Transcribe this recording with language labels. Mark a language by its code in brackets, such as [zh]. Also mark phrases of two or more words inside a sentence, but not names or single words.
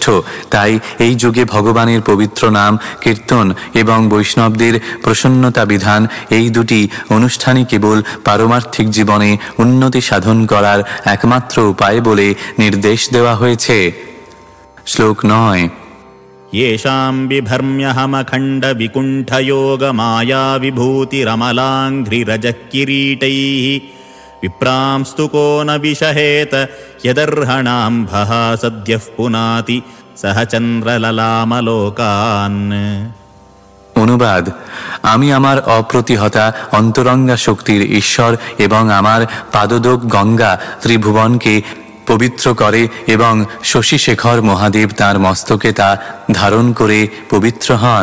[bn] তাই এই যুগে ভগবানের পবিত্র নাম কীর্তন এবং বৈষ্ণবদের প্রসন্নতা বিধান, এই দুটি অনুষ্ঠানই কেবল পারমার্থিক জীবনে উন্নতি সাধন করার একমাত্র উপায় বলে নির্দেশ দেওয়া হয়েছে। শ্লোক 9। [sa] येषां बिभर्म्यहमखण्ड विकुण्ठयोग माया विभूतिरमलाङ्घ्रिरजः किरीटैः विप्रांस्तु को न विषहेत यदर्हणाम्भः सद्यः पुनाति सह चन्द्रललामलोकान्। [bn] অনুবাদ: আমি আমার অপ্রতিহতা অন্তরঙ্গা শক্তির ঈশ্বর এবং আমার পাদদোক গঙ্গা ত্রিভুবনকে পবিত্র করে এবং শশীশেখর মহাদেব তাঁর মস্তকে তা ধারণ করে পবিত্র হন।